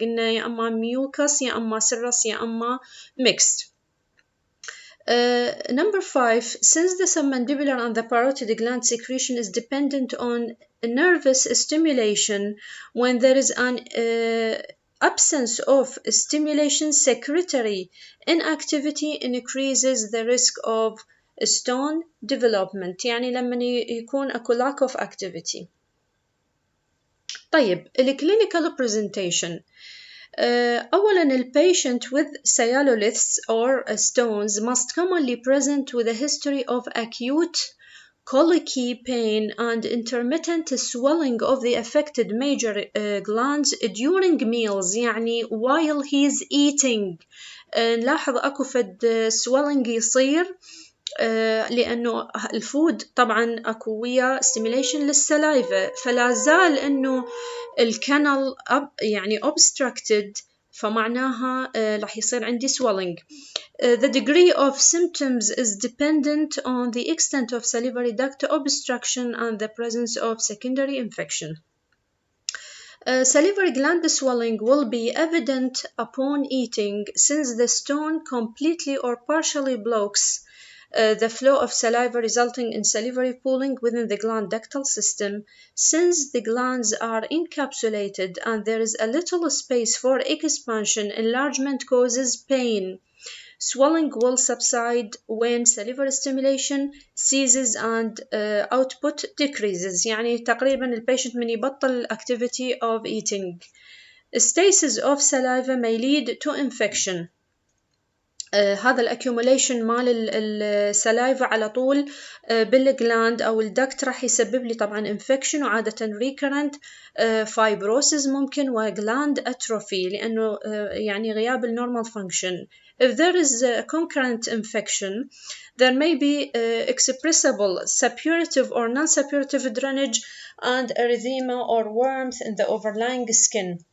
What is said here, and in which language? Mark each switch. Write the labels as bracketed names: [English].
[Arabic] قلنا يا أما mucus يا أما serous يا أما mixed. [English] Number five, since the submandibular and the parotid gland secretion is dependent on nervous stimulation, when there is an absence of stimulation, secretory inactivity increases the risk of stone development. [Arabic] يعني لما يكون أكو [English] lack of activity. طيب, clinical presentation. أولاً patient with sialoliths or stones must commonly present with a history of acute colicky pain and intermittent swelling of the affected major glands during meals. [Arabic] يعني [English] while he's eating [Arabic] نلاحظ أكو فد swelling يصير لأنه الفود طبعاً أكو ويا stimulation للسلايفة, فلا زال أنه الكانال يعني obstructed, فمعناها راح يصير عندي swelling. [English] The degree of symptoms is dependent on the extent of salivary duct obstruction and the presence of secondary infection. Salivary gland swelling will be evident upon eating since the stone completely or partially blocks the flow of saliva resulting in salivary pooling within the gland ductal system. Since the glands are encapsulated and there is a little space for expansion, enlargement causes pain. Swelling will subside when salivary stimulation ceases and output decreases. [Arabic] يعني تقريبا البيشنت من يبطل [English] activity of eating. Stasis of saliva may lead to infection. [Arabic] هذا الاكيوميليشن مال السلايفا على طول بالجلاند او الدكت راح يسبب لي طبعا انفكشن وعادة [English] recurrent fibrosis [Arabic] ممكن وجلاند atrophy لانه يعني غياب النورمال function. [English] If there is a concurrent infection, there may be expressible suppurative or non-suppurative drainage and erythema or warmth in the overlying skin.